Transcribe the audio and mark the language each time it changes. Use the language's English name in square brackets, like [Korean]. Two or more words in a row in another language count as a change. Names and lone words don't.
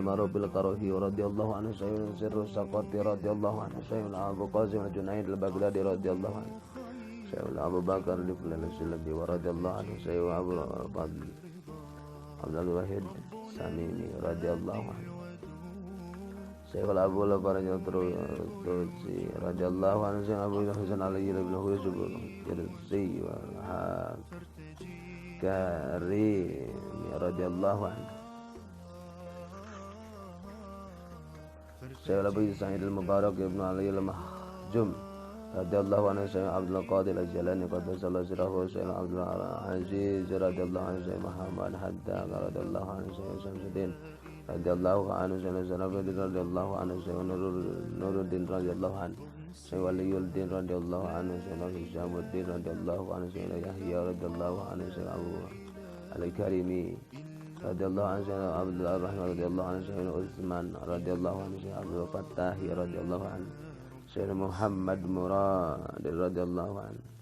[Arabic] Marubil Qarahi رضي الله عنه, Sayyidina Sirrus Saqati رضي الله عنه, Sayyidina Abu Qasim al-Junaid al-Baghdadi رضي الله عنه, Sayyidina Abu Bakar al-Silabi رضي الله عنه, Sayyidina Abu Fadl Abdul Wahid Samimi رضي الله عنه, Sayyidina Abu Lafaraj Tusi رضي الله عنه, Sayyidina Abu Hasan al-Ayyubi bin Husub Yarzi wa Karim رضي الله عنه, Sayyidina Abu Sa'id al-Mubarak ibn Ali al-Mahjum رضي الله عنه Sayyidina Abdul Qadir Al-Jalani قدس الله سره Sayyidina Abdul Aziz رضي الله عنه Sayyidina Muhammad Haddad رضي الله عنه Sayyidina Syamsuddin رضي الله عنه Sayyidina Zanabiddin رضي الله عنه Sayyidina Nuruddin رضي الله عنه Sayyidina Waliyuddin رضي الله عنه Sayyidina Hisamuddin رضي الله عنه Sayyidina Yahya رضي الله عنه Sayyidina Abu Al-Karimi رضي الله عنه Sayyidina Abdul Rahman رضي الله عنه Sayyidina Utsman رضي الله عنه Sayyidina Abdul Fattah رضي الله عنه Sayyidina Muhammad Murad رضي الله عنه